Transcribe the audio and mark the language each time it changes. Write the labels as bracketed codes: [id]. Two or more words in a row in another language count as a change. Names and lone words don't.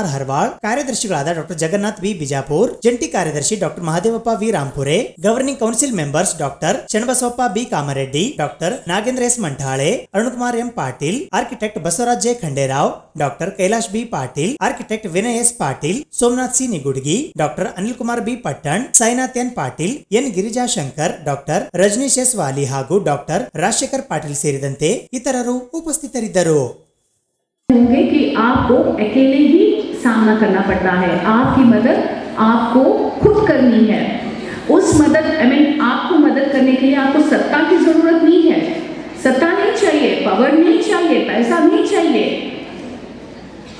[kn] ಹರ್ವಾಳ್, ಕಾರ್ಯದರ್ಶಿಗಳಾದ ಡಾಕ್ಟರ್ ಜಗನ್ನಾಥ್ B ಬಿಜಾಪುರ್, ಜಂಟಿ ಕಾರ್ಯದರ್ಶಿ ಡಾಕ್ಟರ್ ಮಹಾದೇವಪ್ಪ V ರಾಂಪುರೆ, [en] governing council members [kn] ಡಾಕ್ಟರ್ ಶಣಬಸವಪ್ಪ B ಕಾಮರೆಡ್ಡಿ, ಡಾಕ್ಟರ್ ನಾಗೇಂದ್ರ S ಮಂಠಾಳೆ, ಅರುಣಕುಮಾರ್ M ಪಾಟೀಲ್, ಆರ್ಕಿಟೆಕ್ಟ್ ಬಸವರಾಜ್ J ಖಂಡೇರಾವ್, ಡಾಕ್ಟರ್ ಕೈಲಾಶ್ B ಪಾಟೀಲ್, ಆರ್ಕಿಟೆಕ್ಟ್ ವಿನಯ್ S ಪಾಟೀಲ್, ಸೋಮನಾಥ್ C ನಿಗುಡ್ಗಿ, ಡಾಕ್ಟರ್ ಅನಿಲ್ ಕುಮಾರ್ B ಪಟ್ಟಣ್, ಸಾಯಿನಾಥ್ N ಪಾಟೀಲ್, N ಗಿರಿಜಾ ಶಂಕರ್, ಡಾಕ್ಟರ್ ರಜನೀಶ್ S ವಾಲಿ ಹಾಗೂ ಡಾಕ್ಟರ್ ರಾಜಶೇಖರ್ ಪಾಟೀಲ್ ಸೇರಿದಂತೆ ಇತರರು ಉಪಸ್ಥಿತರಿದ್ದರು. [hi] होंगे कि आपको अकेले ही सामना करना पड़ता है, आपकी मदद आपको खुद करनी है. उस मदद आपको मदद करने के लिए आपको सत्ता की जरूरत नहीं है. सत्ता नहीं चाहिए, पावर नहीं चाहिए, पैसा नहीं चाहिए.